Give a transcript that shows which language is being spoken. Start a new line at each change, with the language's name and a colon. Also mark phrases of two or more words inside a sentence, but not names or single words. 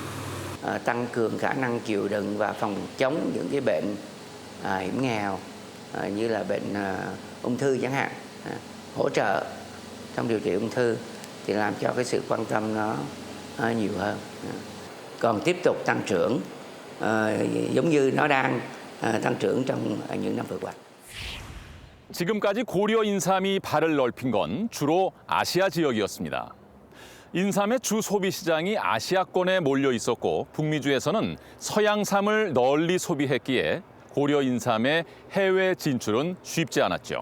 Vietnamese: Tăng cường khả năng chịu đựng và phòng chống những cái bệnh hiểm nghèo như là bệnh ung thư chẳng hạn, hỗ trợ trong điều trị ung thư thì làm cho cái sự quan tâm nó nhiều hơn. Còn tiếp tục tăng trưởng giống như nó đang tăng trưởng trong những năm vừa qua.
Korean: 지금까지 고려 인삼이 발을 넓힌 건 주로 아시아 지역이었습니다. 인삼의 주 소비 시장이 아시아권에 몰려 있었고 북미주에서는 서양삼을 널리 소비했기에 고려 인삼의 해외 진출은 쉽지 않았죠.